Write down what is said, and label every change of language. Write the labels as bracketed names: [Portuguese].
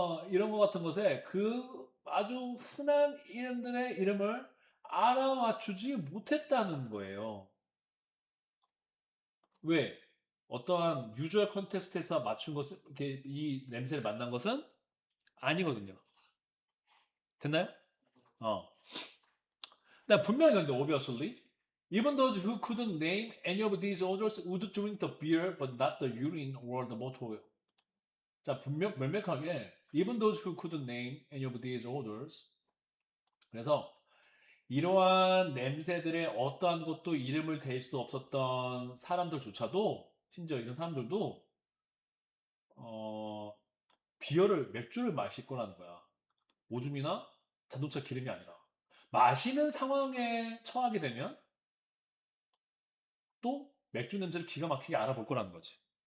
[Korean] 이런 거 같은 것에 그 아주 흔한 이름들의 이름을 알아맞추지 못했다는 거예요. 왜? 어떠한 유주얼 컨텍스트에서 맞춘 것은, 이렇게 이 냄새를 만난 것은 아니거든요. 됐나요? 어. 나 분명히 근데 [English] obviously, even those who couldn't name any of these odors would drink the beer but not the urine or the motor oil. [Korean] 자, 명백하게 [English] even those who couldn't name any of these odors. [Korean] 그래서 이러한 냄새들의 어떠한 것도 이름을 댈 수 없었던 사람들조차도 심지어 이런 사람들도 어, 맥주를 마실 거라는 거야. 오줌이나 자동차 기름이 아니라. 마시는 상황에 처하게 되면 또 맥주 냄새를 기가 막히게 알아볼 거라는 거지.